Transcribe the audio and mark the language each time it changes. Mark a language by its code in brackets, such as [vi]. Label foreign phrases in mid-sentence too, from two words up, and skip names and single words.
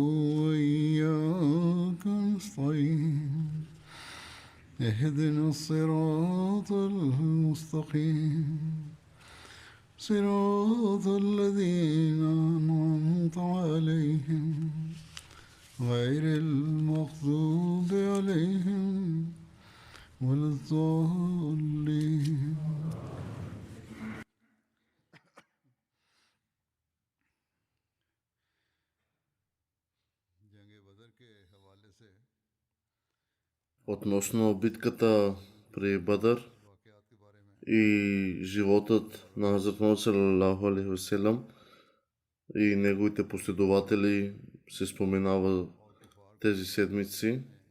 [ar] وإياك نستعين اهدنا الصراط المستقيم صراط الذين أنعمت عليهم غير المغضوب عليهم ولا الضالين [bg] Относно битката при Бадър и животът на Хазрат Мухаммад [ar] صلى الله عليه وسلم [bg] и неговите последователи се споменава тези седмици.